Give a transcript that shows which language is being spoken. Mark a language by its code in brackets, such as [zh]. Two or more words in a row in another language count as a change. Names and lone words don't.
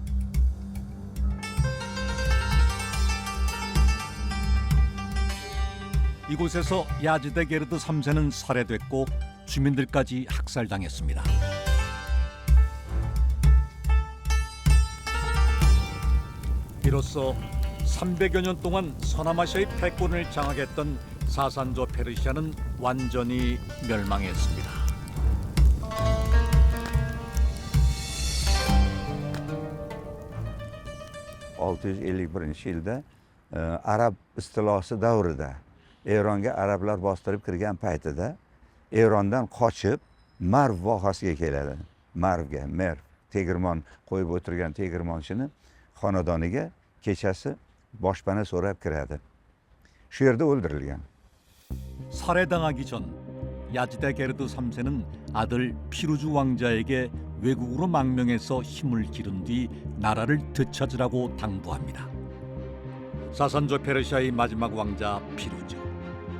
[ko] 이곳에서 야지데 게르드 3세는 살해됐고 주민들까지 학살당했습니다. 이로써 300여 년 동안 서남아시아의 패권을 장악했던 사산조 페르시아는 완전히 멸망했습니다. [uz] yilda arab istilosi davrida Eronga arablar bostirib kirgan paytida Erondan qochib Marv vohasiga keladi. Marv tegirmon qo'yib o'tirgan tegirmonchini xonadoniga kechasi boshpana so'rab kiradi. Shu yerda o'ldirilgan. [ko] 살해당하기 전 야지데 게르드 3세는 아들 피루즈 왕자에게 외국으로 망명해서 힘을 기른 뒤 나라를 되찾으라고 당부합니다. 사산조 페르시아의 마지막 왕자 피루즈.